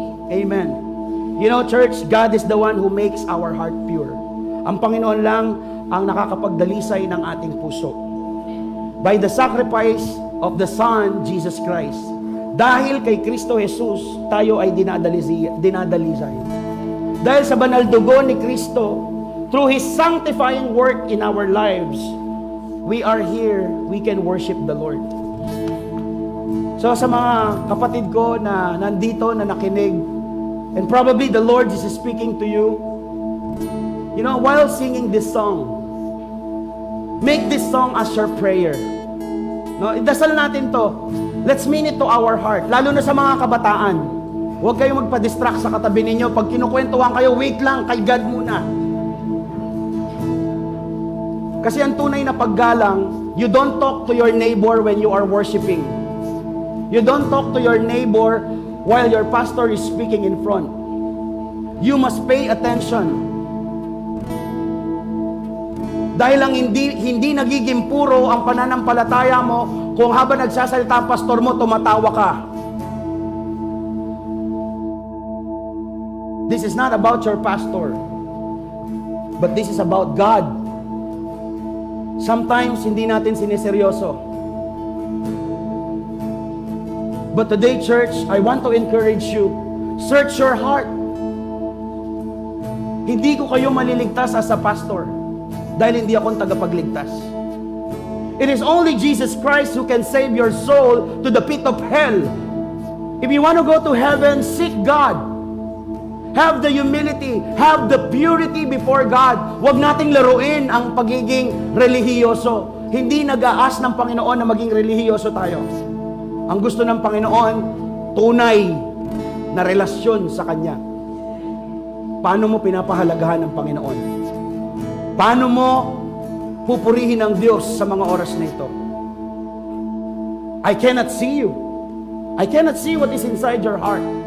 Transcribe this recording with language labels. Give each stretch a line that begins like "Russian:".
English: Amen. You know, church, God is the one who makes our heart pure.
Filipino: Ang Panginoon lang ang nakakapagdalisay ng ating puso.
English: By the sacrifice of the Son, Jesus Christ.
Filipino: Dahil kay Kristo Jesus, tayo ay dinadalisay. Dahil sa banal dugo ni Kristo,
English: through His sanctifying work in our lives, we are here, we can worship the Lord. So
Filipino: sa mga kapatid ko na nandito, na nakinig,
English: and probably the Lord is speaking to you, you know, while singing this song, make this song as your prayer.
Filipino: No, idasal natin to.
English: Let's mean it to our heart.
Filipino: Lalo na sa mga kabataan. Huwag kayong magpa-distract sa katabi ninyo. Pag kinukwentuhan kayo, wait lang, kay God muna. Kasi ang tunay na paggalang,
English: you don't talk to your neighbor when you are worshiping. You don't talk to your neighbor while your pastor is speaking in front. You must pay attention.
Filipino: Dahil lang hindi nagiging puro ang pananampalataya mo kung habang nagsasalita ang pastor mo, tumatawa ka.
English: This is not about your pastor, but this is about God. Sometimes
Filipino: hindi natin siniseryoso.
English: But today, church, I want to encourage you. Search your heart.
Filipino: Hindi ko kayo maliligtas
English: as a pastor
Filipino: dahil hindi akong tagapagligtas.
English: It is only Jesus Christ who can save your soul to the pit of hell. If you want to go to heaven, seek God. Have the humility, have the purity before God.
Filipino: Huwag nating laruin ang pagiging relihiyoso. Hindi nag-aas ng Panginoon na maging relihiyoso tayo. Ang gusto ng Panginoon, tunay na relasyon sa Kanya. Paano mo pinapahalagahan ng Panginoon? Paano mo pupurihin ang Diyos sa mga oras na ito?
English: I cannot see you. I cannot see what is inside your heart.